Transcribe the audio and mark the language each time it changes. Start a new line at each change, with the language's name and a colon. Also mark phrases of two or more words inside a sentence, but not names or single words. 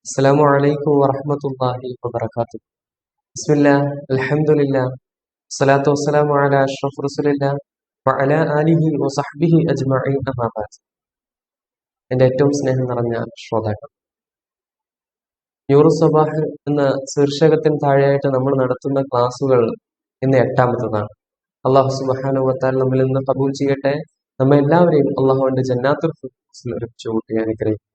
Arabic: السلام عليكم ورحمة الله وبركاته. بسم الله الحمد لله الصلاة والسلام على أشرف رسول الله وعلى آله وصحبه أجمعين أما بعد.
Malayalam: എൻ്റെ ഏറ്റവും സ്നേഹം നിറഞ്ഞ ശ്രോതാക്കൾ, ന്യൂറു സബാഹ് എന്ന ശീർഷകത്തിന് താഴെയായിട്ട് നമ്മൾ നടത്തുന്ന ക്ലാസ്സുകൾ ഇന്ന് 8ാമത്തതാണ്. അള്ളാഹു
Arabic: سبحانه وتعالى
Malayalam: നമ്മിൽ നിന്ന് കബൂൽ ചെയ്യട്ടെ. നമ്മെ എല്ലാവരെയും അള്ളാഹുവിന്റെ ജന്നാത്തുൽ ഫിർദൗസിൽ ഒരുമിച്ച് കൂട്ടി അനുഗ്രഹിക്കട്ടെ.